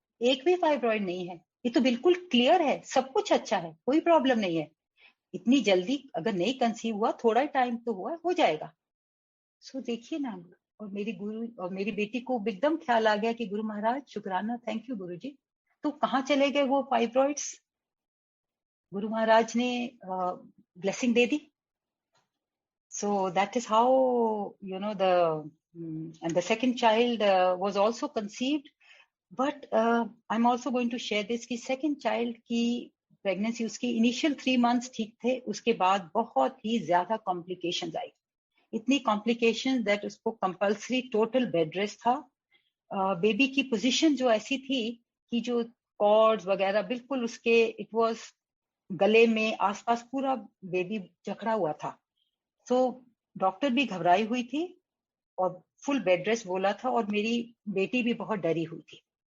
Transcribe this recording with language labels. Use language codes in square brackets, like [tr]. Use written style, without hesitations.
[hi] एक भी फाइब्रॉइड नहीं है, ये तो बिल्कुल क्लियर है, सब कुछ अच्छा है, कोई प्रॉब्लम नहीं है, इतनी जल्दी अगर नहीं कंसीव हुआ, थोड़ा टाइम तो हुआ, हो जाएगा। देखिए ना, और मेरी बेटी को एकदम ख्याल आ गया कि गुरु महाराज शुक्राना, [en] Thank you guru ji. [hi] तो कहाँ चले गए वो फाइब्रॉइड्स? गुरु महाराज ने blessing दे the. [en] So that is how, and the second child was also conceived. But I'm also going to share this [hi] कि second child की pregnancy, उसकी initial 3 months ठीक थे, उसके बाद बहुत ही ज्यादा complications आई, इतनी complications that उसको compulsory total bed rest था। बेबी की पोजीशन जो ऐसी थी कि जो कॉर्ड्स वगैरह बिल्कुल उसके, [en] it was [hi] गले में आसपास पूरा बेबी जकड़ा हुआ था। डॉक्टर भी घबराई हुई थी और फुल बेड रेस्ट बोला था, और मेरी बेटी भी बहुत डरी हुई थी।